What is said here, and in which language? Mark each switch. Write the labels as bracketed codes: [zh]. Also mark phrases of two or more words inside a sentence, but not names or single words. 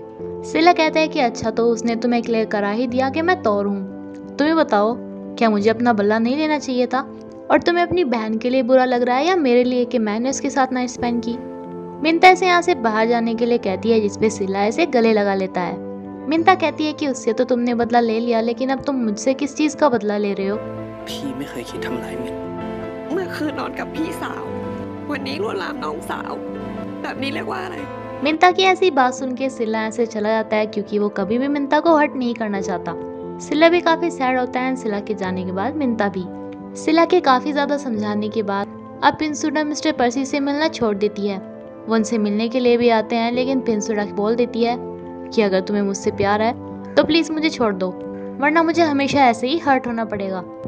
[hi] सिला कहता है कि अच्छा, तो उसने तुम्हें क्लियर करा ही दिया कि मैं तौर हूँ, तुम्हें बताओ क्या मुझे अपना बल्ला नहीं लेना चाहिए था, और तुम्हें अपनी बहन के लिए बुरा लग रहा है या मेरे लिए कि मैंने उसके साथ [en] night spend [hi] की। मिंता इसे यहाँ से बाहर जाने के लिए कहती है, जिसपे सिला इसे गले लगा लेता है। मिंता कहती है कि उससे तो तुमने बदला ले लिया, लेकिन अब तुम मुझसे किस चीज़ का बदला ले रहे हो। [th] พี่ไม่เคยคิดทำร้ายมินเมื่อคืนนอนกับพี่สาววันนี้ลวนลามน้องสาวแบบนี้เรียกว่าอะไร [hi] मिंता की ऐसी बात सुन के सिला ऐसे चला जाता है, क्योंकि वो कभी भी मिंता को हर्ट नहीं करना चाहता। सिला भी काफ़ी सैड होता है। सिला के जाने के बाद मिंता भी सिला के काफ़ी ज़्यादा समझाने के बाद अब पिंसुडा मिस्टर पर्सी से मिलना छोड़ देती है। वो उनसे मिलने के लिए भी आते हैं, लेकिन पिंसुडा बोल देती है कि अगर तुम्हें मुझसे प्यार है तो प्लीज़ मुझे छोड़ दो, वरना मुझे हमेशा ऐसे ही हर्ट होना पड़ेगा।